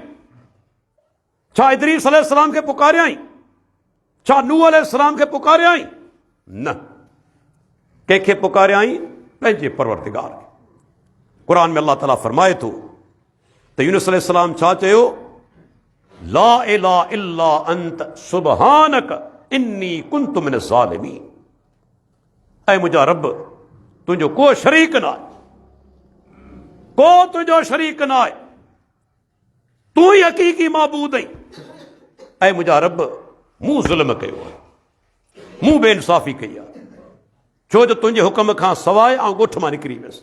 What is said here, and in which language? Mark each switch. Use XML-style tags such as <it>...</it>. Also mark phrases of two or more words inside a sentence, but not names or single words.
<sd>छा इदरीस अलैहिस्सलाम खे पुकारियई? छा नूह अलैहिस्सलाम खे पुकारियई? न, कंहिंखे पुकारियई? पंहिंजे परवरदिगार खे। क़ुरान में अल्लाह ताला फरमाए थो त यूनुस अलैहिस्सलाम छा चयो?</sd> <ar>لا إله إلا أنت سبحانك إني كنت من الظالمين.</ar> <sd>ऐ मुंहिंजा रब, तुंहिंजो को शरीक न आहे, को तुंहिंजो शरीक न आहे, तूं ई हक़ीक़ी माबूद आहीं। ऐं मुंहिंजा रब, मूं ज़ुल्म कयो आहे, मूं बेइंसाफ़ी कई आहे, छो जो तुंहिंजे हुकम खां सवाइ आउं ॻोठ मां निकिरी वियुसि।</sd>